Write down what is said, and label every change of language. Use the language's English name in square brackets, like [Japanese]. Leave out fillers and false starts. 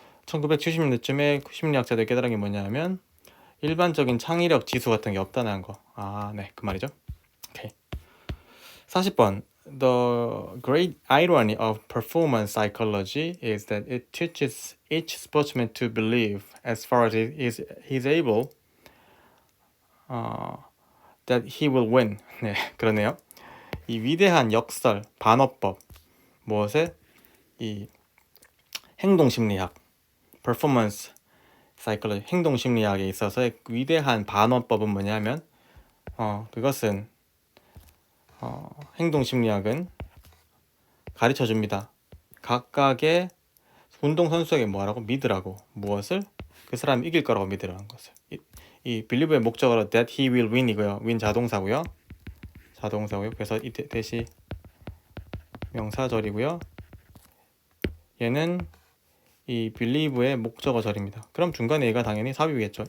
[Korean] 1970년대쯤에 심리학자들 깨달은 게 뭐냐면 일반적인 창의력 지수 같은 게 없다는 거. 네, 그 말이죠. 오케이. 40번. [English] The great irony of performance psychology is that it teaches each sportsman to believe, as far as he's able, that he will win. [Korean] 네, 그러네요. 이 위대한 역설, 반어법, 무엇에? 이 행동심리학, performance psychology, 행동심리학에 있어서의 위대한 반어법은 뭐냐면 그것은 행동심리학은 가르쳐줍니다. 각각의 운동선수에게 뭐라고? 믿으라고. 무엇을? 그 사람이 이길 거라고 믿으라는 것을. 이 believe의 목적어로 that he will win이고요. win 자동사고요. 그래서 이 대시 명사절이고요. 얘는 이 believe의 목적어절입니다. 그럼 중간에 얘가 당연히 삽입이겠죠.